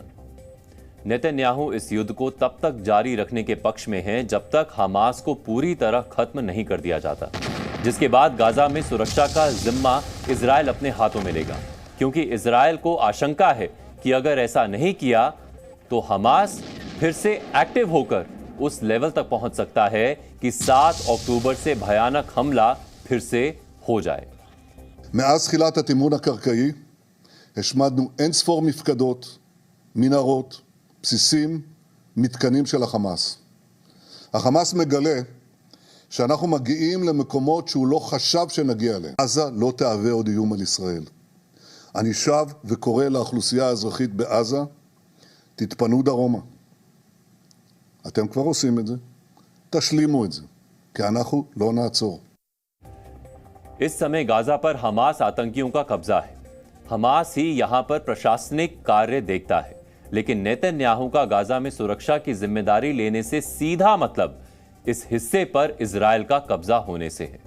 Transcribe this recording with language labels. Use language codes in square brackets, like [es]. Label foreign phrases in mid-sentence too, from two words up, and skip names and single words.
[hi] नेतन्याहू इस युद्ध को तब तक जारी रखने के पक्ष में हैं जब तक हमास को पूरी तरह खत्म नहीं कर दिया जाता, जिसके बाद गाजा में सुरक्षा का जिम्मा इजरायल अपने हाथों में लेगा, क्योंकि इजरायल को आशंका है कि अगर ऐसा नहीं किया तो हमास फिर से एक्टिव होकर उस लेवल तक पहुंच सकता है कि 7 अक्टूबर से भयानक हमला फिर से हो जाए। [he] מאז תחילת התמרון הקרקעי השמדנו אינספור מפקדות, מנהרות, בסיסים, מתקנים של החמאס. החמאס מגלה שאנחנו מגיעים למקומות שהוא לא חשב שנגיע אליהם. עזה לא תהווה עוד איום על ישראל. אני שב וקורא לאוכלוסייה האזרחית בעזה, תתפנו דרומה. אתם כבר עושים את זה, תשלימו את זה, כי אנחנו לא נעצור. [hi] इस समय गाजा पर हमास आतंकियों का कब्जा है। हमास ही यहां पर प्रशासनिक कार्य देखता है, लेकिन नेतन्याहू का गाजा में सुरक्षा की जिम्मेदारी लेने से सीधा मतलब इस हिस्से पर इजरायल का कब्जा होने से है।